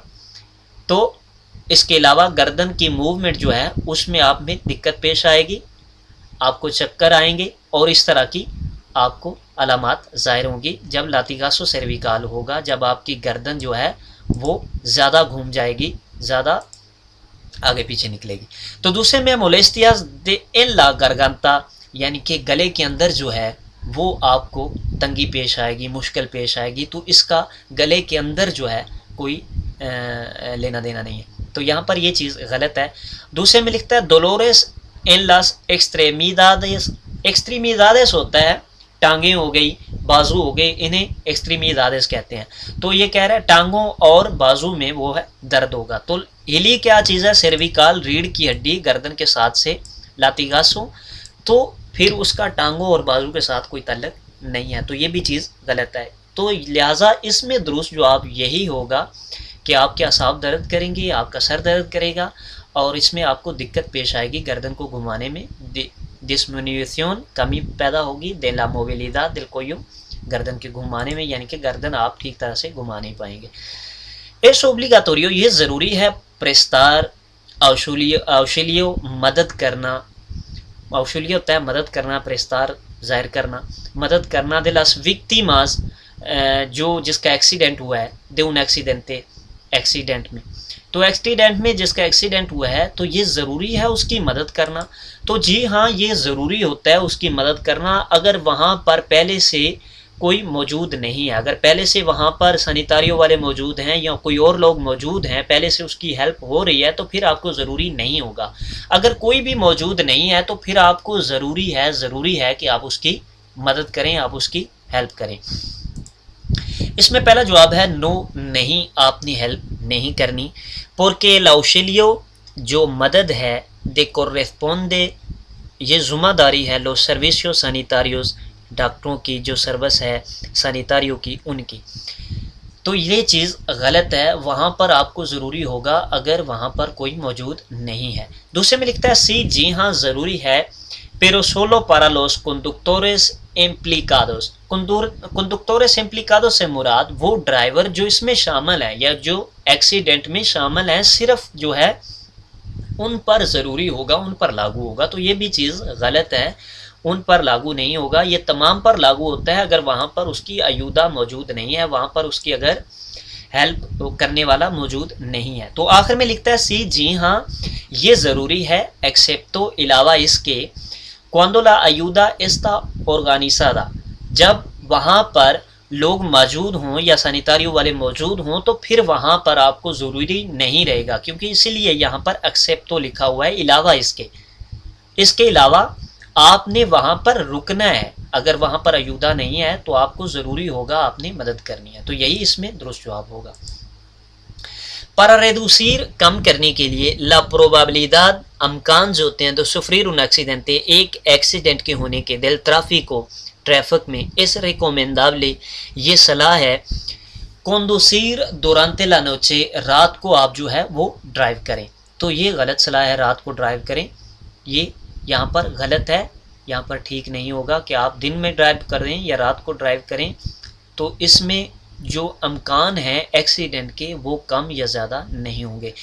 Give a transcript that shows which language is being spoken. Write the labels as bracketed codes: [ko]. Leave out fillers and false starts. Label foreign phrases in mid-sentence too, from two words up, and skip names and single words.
[ur] تو اس کے علاوہ گردن کی موومنٹ جو ہے اس میں آپ میں دقت پیش آئے گی، آپ کو چکر آئیں گے اور اس طرح کی آپ کو علامات ظاہر ہوں گی جب [es] latigazo cervical [ur] ہوگا، جب آپ کی گردن جو ہے وہ زیادہ گھوم جائے گی، زیادہ آگے پیچھے نکلے گی. تو دوسرے میں [es] molestias de en la garganta، [ur] یعنی کہ گلے کے اندر جو ہے وہ آپ کو تنگی پیش آئے گی، مشکل پیش آئے گی. تو اس کا گلے کے اندر جو ہے کوئی لینا دینا نہیں ہے، تو یہاں پر یہ چیز غلط ہے. دوسرے میں لکھتا ہے [es] dolores en las extremidades. [ur] ایکسٹریمیدادس ہوتا ہے ٹانگیں ہو گئی، بازو ہو گئے، انہیں ایکسٹریمیدادس کہتے ہیں. تو یہ کہہ رہا ہے ٹانگوں اور بازو میں وہ ہے درد ہوگا. تو ہلی کیا چیز ہے؟ سیرویکال ریڑھ کی ہڈی گردن کے ساتھ سے لاتیگاسو، تو پھر اس کا ٹانگوں اور بازو کے ساتھ کوئی تعلق نہیں ہے، تو یہ بھی چیز غلط ہے. تو لہٰذا اس میں درست جواب یہی ہوگا کہ آپ کے اعصاب درد کریں گے، آپ کا سر درد کرے گا اور اس میں آپ کو دقت پیش آئے گی گردن کو گھمانے میں. [es] ڈسمینیوسیون [ur] کمی پیدا ہوگی [es] de la movilidad del cuello، [ur] گردن کے گھمانے میں، یعنی کہ گردن آپ ٹھیک طرح سے گھما نہیں پائیں گے. [es] es obligatorio، [ur] یہ ضروری ہے. [es] prestar auxilio [ur] مدد کرنا، اوشیلیو ہوتا ہے مدد کرنا، پریستار ظاہر کرنا، مدد کرنا [es] de las víctimas، [ur] جو جس کا ایکسیڈنٹ ہوا ہے، [es] de un accidente، [ur] ایکسیڈنٹ میں. تو ایکسیڈنٹ میں جس کا ایکسیڈنٹ ہوا ہے تو یہ ضروری ہے اس کی مدد کرنا. تو جی ہاں یہ ضروری ہوتا ہے اس کی مدد کرنا اگر وہاں پر پہلے سے کوئی موجود نہیں ہے. اگر پہلے سے وہاں پر سینیٹاریوں والے موجود ہیں یا کوئی اور لوگ موجود ہیں، پہلے سے اس کی ہیلپ ہو رہی ہے تو پھر آپ کو ضروری نہیں ہوگا. اگر کوئی بھی موجود نہیں ہے تو پھر آپ کو ضروری ہے کہ آپ اس کی مدد کریں، آپ اس کی ہیلپ کریں. اس میں پہلا جواب ہے نو، نہیں، آپ نے ہیلپ نہیں کرنی. [es] porque el auxilio [ur] جو مدد ہے [es] de corresponde، [ur] یہ ذمہ داری ہے [es] los servicios sanitarios، [ur] ڈاکٹروں کی جو سروس ہے سینیٹاریوں کی ان کی. تو یہ چیز غلط ہے، وہاں پر آپ کو ضروری ہوگا اگر وہاں پر کوئی موجود نہیں ہے. دوسرے میں لکھتا ہے سی، جی ہاں ضروری ہے [es] pero solo para los conductores implicados. conductores implicados [ur] سے مراد وہ ڈرائیور جو اس میں شامل ہیں یا جو ایکسیڈنٹ میں شامل ہیں، صرف جو ہے ان پر ضروری ہوگا، ان پر لاگو ہوگا. تو یہ بھی چیز غلط ہے، ان پر لاگو نہیں ہوگا، یہ تمام پر لاگو ہوتا ہے اگر وہاں پر اس کی ایودہ موجود نہیں ہے، وہاں پر اس کی اگر ہیلپ کرنے والا موجود نہیں ہے۔ تو آخر میں لکھتا ہے سی جی ہاں یہ ضروری ہے ایکسیپٹو علاوہ اس کے [es] cuando la ayuda está organizada [ur] جب وہاں پر لوگ موجود ہوں یا سینیٹاریو والے موجود ہوں تو پھر وہاں پر آپ کو ضروری نہیں رہے گا، کیونکہ اسی لیے یہاں پر ایکسیپٹو لکھا ہوا ہے علاوہ اس کے علاوہ آپ نے وہاں پر رکنا ہے۔ اگر وہاں پر ایودا نہیں ہے تو آپ کو ضروری ہوگا آپ نے مدد کرنی ہے، تو یہی اس میں درست جواب ہوگا۔ [es] para reducir [ur] کم کرنے کے لیے [es] la probabilidad [ur] امکان جو ہوتے ہیں تو [es] sufrir un accidente [ur] ایک ایکسیڈنٹ کے ہونے کے [es] del tráfico [ur] ٹریفک میں [es] es recomendable [ur] یہ صلاح ہے [es] conducir durante la noche [ur] رات کو آپ جو ہے وہ ڈرائیو کریں، تو یہ غلط صلاح ہے رات کو ڈرائیو کریں، یہ یہاں پر غلط ہے، یہاں پر ٹھیک نہیں ہوگا کہ آپ دن میں ڈرائیو کریں یا رات کو ڈرائیو کریں، تو اس میں جو امکان ہیں ایکسیڈنٹ کے وہ کم یا زیادہ نہیں ہوں گے۔